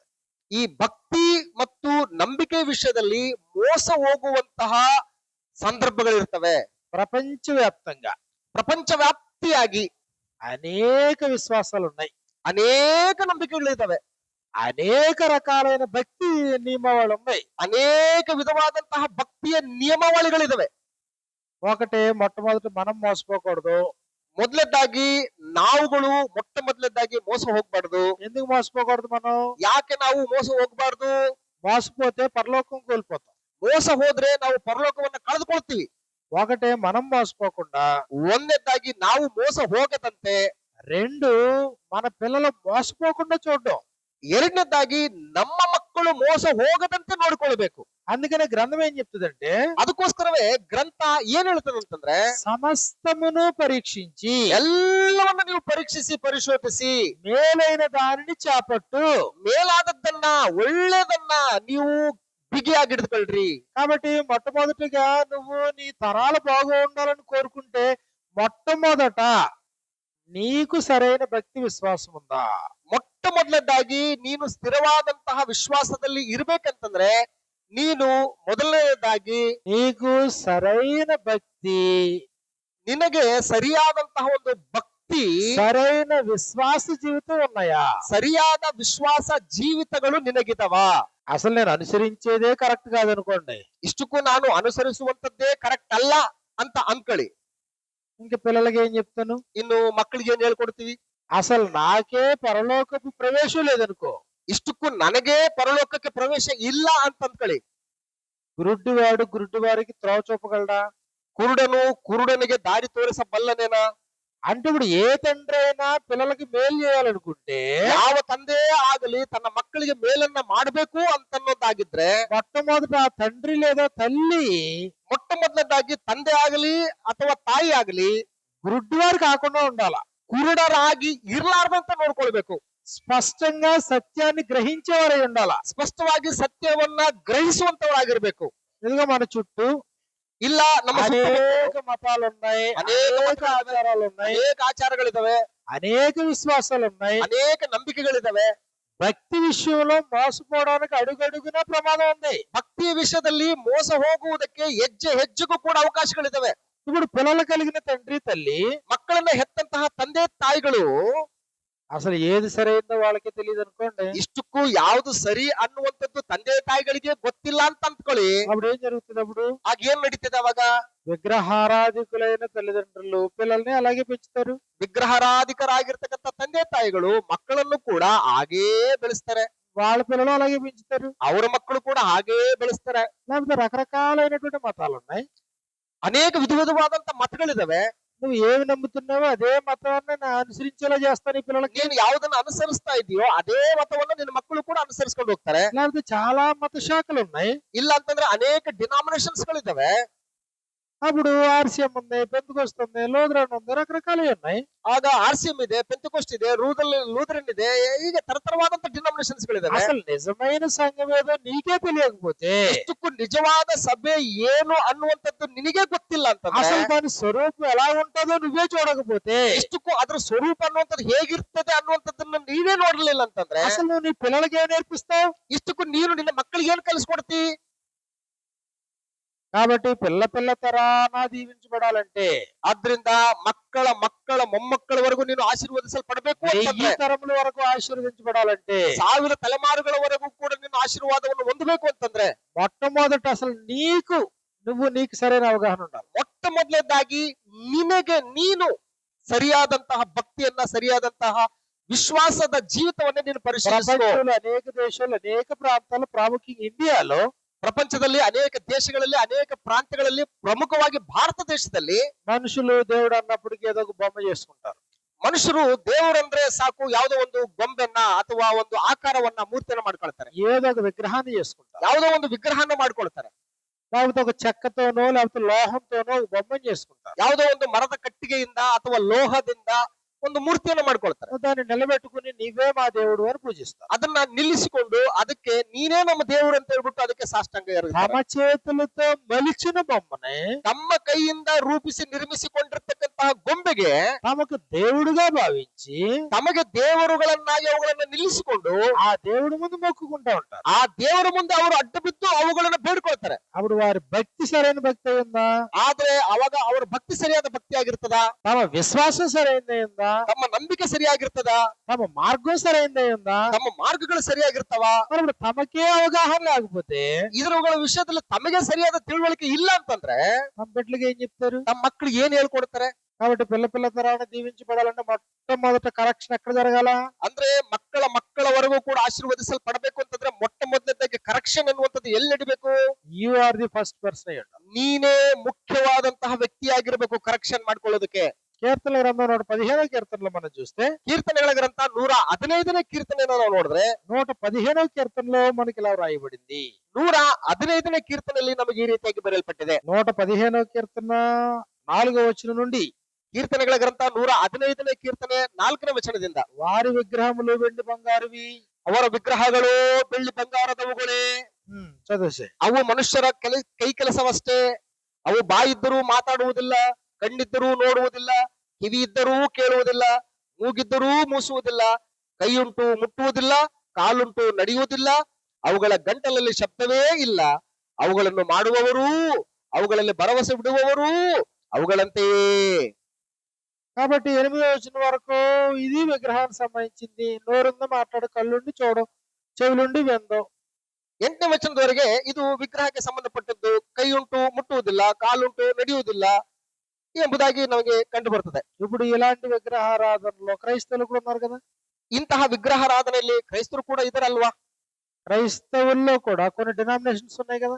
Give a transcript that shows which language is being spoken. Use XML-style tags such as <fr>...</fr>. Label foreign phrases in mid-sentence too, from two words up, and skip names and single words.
<kn>ಈ ಭಕ್ತಿ ಮತ್ತು ನಂಬಿಕೆ ವಿಷಯದಲ್ಲಿ ಮೋಸ ಹೋಗುವಂತಹ ಸಂದರ್ಭಗಳಿರ್ತವೆ.</kn> <te>ప్రపంచవ్యాప్తంగా</te> <kn>ಪ್ರಪಂಚ ವ್ಯಾಪ್ತಿಯಾಗಿ</kn> <te>అనేక విశ్వాసాలు ఉన్నాయి,</te> <kn>ಅನೇಕ ನಂಬಿಕೆಗಳಿದ್ದಾವೆ,</kn> <te>అనేక రకాలైన భక్తి నియమావళి ఉన్నాయి.</te> <kn>ಅನೇಕ ವಿಧವಾದಂತಹ ಭಕ್ತಿಯ ನಿಯಮಾವಳಿಗಳಿದಾವೆ.</kn> <te>ఒకటి, మొట్టమొదటి మనం మోసపోకూడదు.</te> <kn>ಮೊದಲನೇದಾಗಿ ನಾವುಗಳು ಮೊದಲನೇದಾಗಿ ಮೋಸ ಹೋಗ್ಬಾರ್ದು.</kn> <te>ఎందుకు మోసపోకూడదు? మనం</te> <kn>ಯಾಕೆ ನಾವು ಮೋಸ ಹೋಗ್ಬಾರ್ದು?</kn> <te>మోసపోతే పరలోకం కోల్పోతాం.</te> <kn>ಮೋಸ ಹೋದ್ರೆ ನಾವು ಪರಲೋಕವನ್ನ ಕಳೆದುಕೊಳ್ತೀವಿ.</kn> <te>ఒకటే, మనం మోసపోకుండా</te> <kn>ಒಂದನೇದಾಗಿ ನಾವು ಮೋಸ ಹೋಗದಂತೆ</kn> <te>రెండు, మన పిల్లలు మోసపోకుండా చూడడం.</te> <kn>ಎರಡನೇದಾಗಿ ನಮ್ಮ ಮಕ್ಕಳು ಮೋಸ ಹೋಗದಂತೆ ನೋಡ್ಕೊಳ್ಬೇಕು.</kn> <te>అందుకనే గ్రంథం ఏం చెప్తుందంటే,</te> <kn>ಅದಕ್ಕೋಸ್ಕರವೇ ಗ್ರಂಥ ಏನ್ ಹೇಳ್ತದೆ ಅಂತಂದ್ರೆ,</kn> <te>సమస్తమును పరీక్షించి</te> <kn>ಎಲ್ಲವನ್ನ ನೀವು ಪರೀಕ್ಷಿಸಿ ಪರಿಶೋಧಿಸಿ</kn> <te>మేలైన దానిని చేపట్టు.</te> <kn>ಮೇಲಾದದ್ದನ್ನ ಒಳ್ಳೇದನ್ನ ನೀವು ಬಿಗಿಯಾಗಿ ಹಿಡಿದುಕೊಳ್ರಿ.</kn> <te>కాబట్టి మొట్టమొదటిగా నువ్వు నీ తరాలు బాగుండాలని కోరుకుంటే మొట్టమొదట నీకు సరైన భక్తి విశ్వాసం ఉందా?</te> <kn>ಮೊಟ್ಟ ಮೊದಲನೇದಾಗಿ ನೀನು ಸ್ಥಿರವಾದಂತಹ ವಿಶ್ವಾಸದಲ್ಲಿ ಇರ್ಬೇಕಂತಂದ್ರೆ, ನೀನು ಮೊದಲನೇದಾಗಿ</kn> <te>నీకు సరైన భక్తి,</te> <kn>ನಿನಗೆ ಸರಿಯಾದಂತಹ ಒಂದು ಭಕ್ತಿ,</kn> <te>సరైన విశ్వాస జీవితం ఉన్నాయా?</te> <kn>ಸರಿಯಾದ ವಿಶ್ವಾಸ ಜೀವಿತಗಳು ನಿನಗಿದವ.</kn> <te>అసలు నేను అనుసరించేదే కరెక్ట్ కాదనుకోండి,</te> <kn>ಇಷ್ಟಕ್ಕೂ ನಾನು ಅನುಸರಿಸುವಂತದ್ದೇ ಕರೆಕ್ಟ್ ಅಲ್ಲ ಅಂತ ಅನ್ಕೊಳ್ಳಿ.</kn> <te>ఇంక పిల్లలకి ఏం చెప్తాను?</te> <kn>ಇನ್ನು ಮಕ್ಕಳಿಗೆ ಏನ್ ಹೇಳ್ಕೊಡ್ತೀವಿ?</kn> <te>అసలు నాకే పరలోకపు ప్రవేశం లేదనుకో,</te> <kn>ಇಷ್ಟಕ್ಕೂ ನನಗೆ ಪರಲೋಕಕ್ಕೆ ಪ್ರವೇಶ ಇಲ್ಲ ಅಂತ ಅಂದ್ಕೊಳ್ಳಿ.</kn> <te>గురుడ్డివాడు గురుడ్డివారికి త్రోవ చూపగలడా?</te> <kn>ಕುರುಡನು ಕುರುಡನಿಗೆ ದಾರಿ ತೋರಿಸಬಲ್ಲನೇನಾ?</kn> <te>అంటే ఇప్పుడు ఏ తండ్రి అయినా పిల్లలకి మేలు చేయాలనుకుంటే</te> <kn>ಯಾವ ತಂದೆ ಆಗಲಿ ತನ್ನ ಮಕ್ಕಳಿಗೆ ಮೇಲನ್ನ ಮಾಡಬೇಕು ಅಂತನ್ನೋದಾಗಿದ್ರೆ,</kn> <te>మొట్టమొదట ఆ తండ్రి లేదా తల్లి</te> <kn>ಮೊಟ್ಟ ಮೊದಲನೇದಾಗಿ ತಂದೆ ಆಗಲಿ ಅಥವಾ ತಾಯಿ ಆಗಲಿ</kn> <te>గురుడ్డివారు కాకుండా ఉండాల.</te> <kn>ಕುರುಡರಾಗಿ ಇರ್ಲಾರ್ದಂತ ನೋಡ್ಕೊಳ್ಬೇಕು.</kn> <te>స్పష్టంగా సత్యాన్ని గ్రహించేవారై ఉండాల.</te> <kn>ಸ್ಪಷ್ಟವಾಗಿ ಸತ್ಯವನ್ನ ಗ್ರಹಿಸುವಂತವರಾಗಿರ್ಬೇಕು.</kn> <te>ఇదిగో మన చుట్టూ</te> <kn>ಇಲ್ಲ ನಮ್ಮ ಸುತ್ತಮುತ್ತ</kn> <te>అనేక మతాలు ఉన్నాయి, అనేక అనేక ఆచారాలు ఉన్నాయి,</te> <kn>ಅನೇಕ ಆಚಾರಗಳಿದಾವೆ,</kn> <te>అనేక విశ్వాసాలు ఉన్నాయి.</te> <kn>ಅನೇಕ ನಂಬಿಕೆಗಳಿದಾವೆ.</kn> <te>భక్తి విషయంలో మోసపోవడానికి అడుగడుగునా ప్రమాదం ఉంది.</te> <kn>ಭಕ್ತಿಯ ವಿಷಯದಲ್ಲಿ ಮೋಸ ಹೋಗುವುದಕ್ಕೆ ಹೆಜ್ಜೆ ಹೆಜ್ಜೆಗೂ ಕೂಡ ಅವಕಾಶಗಳಿದಾವೆ.</kn> <te>ఇప్పుడు పిల్లలు కలిగిన తండ్రి తల్లి</te> <kn>ಮಕ್ಕಳನ್ನ ಹೆತ್ತಂತಹ ತಂದೆ ತಾಯಿಗಳು</kn> <te>అసలు ఏది సరైందో వాళ్ళకి తెలియదు అనుకోండి,</te> <kn>ಇಷ್ಟಕ್ಕೂ ಯಾವುದು ಸರಿ ಅನ್ನುವಂಥದ್ದು ತಂದೆ ತಾಯಿಗಳಿಗೆ ಗೊತ್ತಿಲ್ಲ ಅಂತ ಅಂದ್ಕೊಳ್ಳಿ.</kn> <te>అప్పుడు ఏం జరుగుతుంది? అప్పుడు</te> <kn>ಆಗ ಏನ್ ನಡೀತದೆ ಅವಾಗ?</kn> <te>విగ్రహారాధికులైన తల్లిదండ్రులు పిల్లల్ని అలాగే పెంచుతారు.</te> <kn>ವಿಗ್ರಹಾರಾಧಿಕರಾಗಿರ್ತಕ್ಕಂಥ ತಂದೆ ತಾಯಿಗಳು ಮಕ್ಕಳನ್ನು ಕೂಡ ಹಾಗೇ ಬೆಳೆಸ್ತಾರೆ.</kn> <te>వాళ్ళ పిల్లలు అలాగే పెంచుతారు.</te> <kn>ಅವರ ಮಕ್ಕಳು ಕೂಡ ಹಾಗೇ ಬೆಳೆಸ್ತಾರೆ.</kn> <te>లేకపోతే రకరకాలైనటువంటి మతాలు ఉన్నాయి.</te> <kn>ಅನೇಕ ವಿಧವಾದಂತ ಮತಗಳಿದಾವೆ.</kn> <te>నువ్వు ఏమి నమ్ముతున్నావో అదే మతాన్ని అనుసరించేలా చేస్తాను ఈ పిల్లలకి.</te> <kn>ನೀನು ಯಾವುದನ್ನ ಅನುಸರಿಸ್ತಾ ಇದೆಯೋ ಅದೇ ಮತವನ್ನ ನಿನ್ನ ಮಕ್ಕಳು ಕೂಡ ಅನುಸರಿಸ್ಕೊಂಡು ಹೋಗ್ತಾರೆ.</kn> <te>లేకపోతే చాలా మత శాఖలు ఉన్నాయి.</te> <kn>ಇಲ್ಲ ಅಂತಂದ್ರೆ ಅನೇಕ ಡಿನಾಮಿನೇಷನ್ಸ್ ಗಳಿದಾವೆ.</kn> <te>అప్పుడు ఆర్సిఎం ఉంది, పెంతుకొస్తు ఉంది, లూథరన్ ఉంది, రకరకాలు ఉన్నాయి.</te> <kn>ಆಗ RCM ಇದೆ, ಪೆಂತೆಕೋಸ್ಟ್ ಇದೆ, ಲೂಥರನ್ ಇದೆ, ಹೀಗೆ ತರತರವಾದಂತ ಡಿನಾಮಿನೇಷನ್ಸ್ ಗಳಿದಾವೆ.</kn> <te>అసలు నిజమైన సంఘం ఏదో నీకే తెలియకపోతే,</te> <kn>ಇಷ್ಟಕ್ಕೂ ನಿಜವಾದ ಸಭೆ ಏನು ಅನ್ನುವಂಥದ್ದು ನಿನಗೆ ಗೊತ್ತಿಲ್ಲ ಅಂತಂದ್ರೆ,</kn> <te>అసలు దాని స్వరూపం ఎలా ఉంటుందో నువ్వే చూడకపోతే,</te> <kn>ಇಷ್ಟಕ್ಕೂ ಅದ್ರ ಸ್ವರೂಪ ಅನ್ನುವಂಥದ್ದು ಹೇಗಿರ್ತದೆ ಅನ್ನುವಂಥದ್ದನ್ನ ನೀವೇ ನೋಡಲಿಲ್ಲ ಅಂತಂದ್ರೆ,</kn> <te>అసలు నువ్వు నీ పిల్లలకి ఏం నేర్పిస్తావు?</te> <kn>ಇಷ್ಟಕ್ಕೂ ನೀನು ನಿನ್ನ ಮಕ್ಕಳಿಗೆ ಏನ್ ಕಲಿಸ್ಕೊಡ್ತಿ?</kn> <te>కాబట్టి పిల్ల తరాన దీవించబడాలంటే,</te> <kn>ಆದ್ರಿಂದ ಮಕ್ಕಳ ಮಕ್ಕಳ ಮೊಮ್ಮಕ್ಕಳವರೆಗೂ ನೀನು ಆಶೀರ್ವದಿಸಲ್ಪಡಬೇಕು ಅಂತಂದ್ರೆ,</kn> <te>1000 తరముల వరకు ఆశీర్వదించబడాలంటే,</te> <kn>1000 ತಲೆಮಾರುಗಳವರೆಗೂ ಕೂಡ ನೀನು ಆಶೀರ್ವಾದವನ್ನು ಹೊಂದಬೇಕು ಅಂತಂದ್ರೆ,</kn> <te>మొట్టమొదట అసలు నీకు సరైన అవగాహన ఉండాలి.</te> <kn>ಮೊಟ್ಟ ಮೊದಲನೇದಾಗಿ ನಿನಗೆ ನೀನು ಸರಿಯಾದಂತಹ ಭಕ್ತಿಯನ್ನ, ಸರಿಯಾದಂತಹ ವಿಶ್ವಾಸದ ಜೀವಿತವನ್ನ ನೀನು ಪರಿಶೀಲಿಸು.</kn> <te>ప్రపంచంలో అనేక దేశాలు, అనేక ప్రాంతాలు, ప్రాముఖ్యంగా ఇండియాలో</te> <kn>ಪ್ರಪಂಚದಲ್ಲಿ ಅನೇಕ ದೇಶಗಳಲ್ಲಿ, ಅನೇಕ ಪ್ರಾಂತ್ಯಗಳಲ್ಲಿ, ಪ್ರಮುಖವಾಗಿ ಭಾರತ ದೇಶದಲ್ಲಿ</kn> <te>మనుషులు దేవుడు అన్నప్పటికీ ఏదో ఒక బొమ్మ చేసుకుంటారు.</te> <kn>ಮನುಷ್ಯರು ದೇವರಂದ್ರೆ ಸಾಕು ಯಾವುದೋ ಒಂದು ಗೊಂಬೆನ್ನ ಅಥವಾ ಒಂದು ಆಕಾರವನ್ನ, ಮೂರ್ತಿಯನ್ನ ಮಾಡ್ಕೊಳ್ತಾರೆ.</kn> <te>ఏదో ఒక విగ్రహాన్ని చేసుకుంటారు.</te> <kn>ಯಾವುದೋ ಒಂದು ವಿಗ್ರಹನ ಮಾಡ್ಕೊಳ್ತಾರೆ.</kn> <te>లేకపోతే ఒక చెక్కతోనో లేకపోతే లోహంతోనో ఒక బొమ్మని చేసుకుంటారు.</te> <kn>ಯಾವುದೋ ಒಂದು ಮರದ ಕಟ್ಟಿಗೆಯಿಂದ ಅಥವಾ ಲೋಹದಿಂದ ಒಂದು ಮೂರ್ತಿಯನ್ನ ಮಾಡ್ಕೊಳ್ತಾರೆ.</kn> <te>దాన్ని నిలబెట్టుకుని నీవే మా దేవుడు అని పూజిస్తారు.</te> <kn>ಅದನ್ನ ನಿಲ್ಲಿಸಿಕೊಂಡು ಅದಕ್ಕೆ ನೀನೇ ನಮ್ಮ ದೇವರು ಅಂತ ಹೇಳ್ಬಿಟ್ಟು ಅದಕ್ಕೆ ಸಾಷ್ಟಾಂಗ</kn> <te>తమ చేతులతో మలిచిన బొమ్మని</te> <kn>ತಮ್ಮ ಕೈಯಿಂದ ರೂಪಿಸಿ ನಿರ್ಮಿಸಿಕೊಂಡಿರ್ತಕ್ಕಂತಹ ಗೊಂಬೆಗೆ</kn> <te>తమకు దేవుడుగా భావించి</te> <kn>ತಮಗೆ ದೇವರುಗಳನ್ನಾಗಿ ಅವುಗಳನ್ನ ನಿಲ್ಲಿಸಿಕೊಂಡು</kn> <te>ఆ దేవుడి ముందు మొక్కుకుంటా ఉంటారు.</te> <kn>ಆ ದೇವರ ಮುಂದೆ ಅವರು ಅಡ್ಡ ಬಿದ್ದು ಅವುಗಳನ್ನ ಬೇಡ್ಕೊಳ್ತಾರೆ.</kn> <te>అప్పుడు వారి భక్తి సరైన భక్తి ఉందా?</te> <kn>ಆದ್ರೆ ಅವಾಗ ಅವರ ಭಕ್ತಿ ಸರಿಯಾದ ಭಕ್ತಿ ಆಗಿರ್ತದ?</kn> <te>తమ విశ్వాసం సరైనదే ఉందా?</te> <kn>ತಮ್ಮ ನಂಬಿಕೆ ಸರಿಯಾಗಿರ್ತದ?</kn> <te>తమ మార్గం సరైనదే ఉందా?</te> <kn>ತಮ್ಮ ಮಾರ್ಗಗಳು ಸರಿಯಾಗಿರ್ತವ?</kn> <te>మరి ఇప్పుడు తమకే అవగాహన లేకపోతే</te> <kn>ಇದ್ರಗಳ ವಿಷಯದಲ್ಲಿ ತಮಗೆ ಸರಿಯಾದ ತಿಳುವಳಿಕೆ ಇಲ್ಲ ಅಂತಂದ್ರೆ</kn> <te>తమ బిడ్డలకి ఏం చెప్తారు?</te> <kn>ತಮ್ಮ ಮಕ್ಕಳಿಗೆ ಏನ್ ಹೇಳ್ಕೊಡ್ತಾರೆ?</kn> <te>కాబట్టి పిల్ల తరాన్ని దీవించబడాలంటే మొట్టమొదట కరెక్షన్ ఎక్కడ జరగాల?</te> <kn>ಅಂದ್ರೆ ಮಕ್ಕಳವರೆಗೂ ಕೂಡ ಆಶೀರ್ವದಿಸಲ್ಪಡಬೇಕು ಅಂತಂದ್ರೆ ಮೊಟ್ಟ ಮೊದಲನೇದಾಗಿ ಕರೆಕ್ಷನ್ ಅನ್ನುವಂಥದ್ದು ಎಲ್ಲಿ ನಡಿಬೇಕು?</kn> <en>You are the first person.</en> <kn>ನೀನೇ ಮುಖ್ಯವಾದಂತಹ ವ್ಯಕ್ತಿಯಾಗಿರ್ಬೇಕು ಕರೆಕ್ಷನ್ ಮಾಡ್ಕೊಳ್ಳೋದಕ್ಕೆ.</kn> <te>కీర్తనల గ్రంథం 115వ కీర్తనలో మనం చూస్తే</te> <kn>కీರ್ತನೆಗಳ ಗ್ರಂಥ 115ನೇ ಕೀರ್ತನೆಯನ್ನು ನಾವು ನೋಡಿದ್ರೆ</kn> <te>115వ కీర్తనలో మనకి ఇలా రాయబడింది.</te> <kn>115ನೇ ಕೀರ್ತನೆಯಲ್ಲಿ ನಮಗೆ ಈ ರೀತಿಯಾಗಿ ಬರೆಯಲ್ಪಟ್ಟಿದೆ.</kn> <te>115వ కీర్తన 4వ వచనం నుండి</te> <kn>ಕೀರ್ತನೆಗಳ ಗ್ರಂಥ 115ನೇ ಕೀರ್ತನೆ 4ನೇ ವಚನದಿಂದ</kn> <te>వారి విగ్రహములు వెండి బంగారువి.</te> <kn>ಅವರ ವಿಗ್ರಹಗಳು ಬೆಳ್ಳಿ ಬಂಗಾರದವುಗಳೇ,</kn> <te>చదివేసే</te> <kn>ಅವು ಮನುಷ್ಯರ ಕೈ ಕೆಲಸವಷ್ಟೇ. ಅವು ಬಾಯಿದ್ದರೂ ಮಾತಾಡುವುದಿಲ್ಲ, ಕಣ್ಣಿದ್ದರೂ ನೋಡುವುದಿಲ್ಲ, ಕಿವಿ ಇದ್ದರೂ ಕೇಳುವುದಿಲ್ಲ, ಮೂಗಿದ್ದರೂ ಮೂಸುವುದಿಲ್ಲ, ಕೈಯುಂಟು ಮುಟ್ಟುವುದಿಲ್ಲ, ಕಾಲುಂಟು ನಡೆಯುವುದಿಲ್ಲ, ಅವುಗಳ ಗಂಟಲಲ್ಲಿ ಶಬ್ದವೇ ಇಲ್ಲ. ಅವುಗಳನ್ನು ಮಾಡುವವರೂ ಅವುಗಳಲ್ಲಿ ಭರವಸೆ ಬಿಡುವವರೂ ಅವುಗಳಂತೆಯೇ.</kn> <te>కాబట్టి 8వ వచనం వరకు ఇది విగ్రహానికి సంబంధించింది. నోరుంది మాట్లాడు, కళ్ళుండి చూడు, చెవులుండి విందు.</te> <kn>8ನೇ ವಚನದವರೆಗೆ ಇದು ವಿಗ್ರಹಕ್ಕೆ ಸಂಬಂಧಪಟ್ಟದ್ದು. ಕೈಯುಂಟು ಮುಟ್ಟುವುದಿಲ್ಲ, ಕಾಲುಂಟು ನಡೆಯುವುದಿಲ್ಲ ಎಂಬುದಾಗಿ ನಮಗೆ ಕಂಡು ಬರ್ತದೆ.</kn> <te>ఇప్పుడు ఇలాంటి విగ్రహారాధనలో క్రైస్తవులు కూడా ఉన్నారు కదా.</te> <kn>ಇಂತಹ ವಿಗ್ರಹಾರಾಧನೆಯಲ್ಲಿ ಕ್ರೈಸ್ತರು ಕೂಡ ಇದಾರಲ್ವಾ?</kn> <te>క్రైస్తవుల్లో కూడా కొన్ని డినామినేషన్స్ ఉన్నాయి కదా.</te>